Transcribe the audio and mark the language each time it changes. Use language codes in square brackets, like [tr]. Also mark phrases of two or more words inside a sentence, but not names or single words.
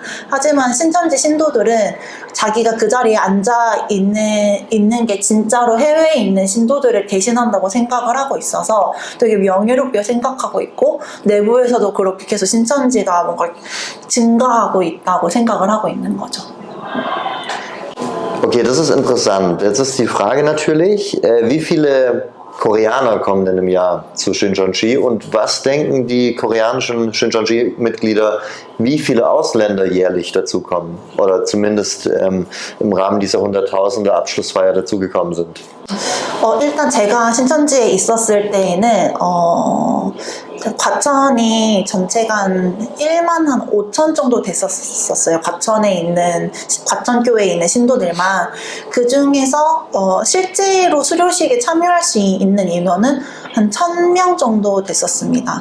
[ko] 하지만 신천지 신도들은 자기가 그 자리에 앉아 있는 게 진짜로 해외에 있는 신도들을 대신한다고 생각을 하고 있어서 되게 명예롭게 생각하고 있고, 내부에서도 그렇게 해서 신천지가 뭔가 증가하고 있다고 생각을 하고 있는 거죠. [de] Okay, das ist interessant. Jetzt ist die Frage natürlich, wie viele Koreaner kommen denn im Jahr zu Shincheonji und was denken die koreanischen Shincheonji-Mitglieder, wie viele Ausländer jährlich dazukommen oder zumindest im Rahmen dieser 100.000er Abschlussfeier dazugekommen sind? [ko] 일단 제가 신천지에 있었을 때에는 과천이 전체가 한 1만 5천 정도 됐었어요. 과천교회에 있는 신도들만. 그 중에서 실제로 수료식에 참여할 수 있는 인원은 한 1,000명 정도 됐었습니다.